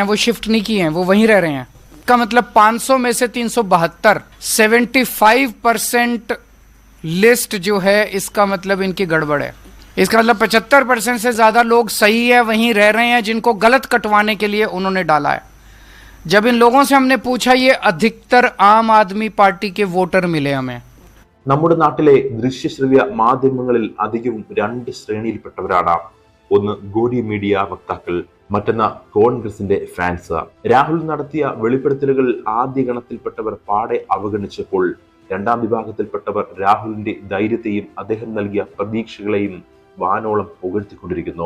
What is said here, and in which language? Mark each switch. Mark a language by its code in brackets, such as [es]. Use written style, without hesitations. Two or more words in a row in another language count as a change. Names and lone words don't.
[hi] वो शिफ्ट नहीं किए हैं, वो वहीं रह रहे हैं. का मतलब 500 में से 372, 75% लिस्ट जो है इसका मतलब इनकी गड़बड़ है. इसका मतलब 75% से ज्यादा लोग सही है, वहीं रह रहे हैं, जिनको गलत कटवाने के लिए उन्होंने डाला है. जब इन लोगों से हमने पूछा, ये अधिकतर आम आदमी पार्टी के वोटर मिले हमें. [ml] നമ്മുടെ നാട്ടിലെ ദൃശ്യശ്രവ്യ മാധ്യമങ്ങളിൽ അധികവും 2 ശ്രേണിയിൽപ്പെട്ടവരാണ്. ഒന്ന് ഗോഡി മീഡിയ വക്താക്കൾ, മറ്റൊന്ന് കോൺഗ്രസിന്റെ ഫാൻസ്. രാഹുൽ നടത്തിയ വെളിപ്പെടുത്തലുകൾ ആദ്യ ഗണത്തിൽപ്പെട്ടവർ പാടെ അവഗണിച്ചപ്പോൾ രണ്ടാം വിഭാഗത്തിൽപ്പെട്ടവർ രാഹുലിന്റെ ധൈര്യത്തെയും അദ്ദേഹം നൽകിയ പ്രതീക്ഷകളെയും വാനോളം പുകഴ്ത്തിക്കൊണ്ടിരിക്കുന്നു.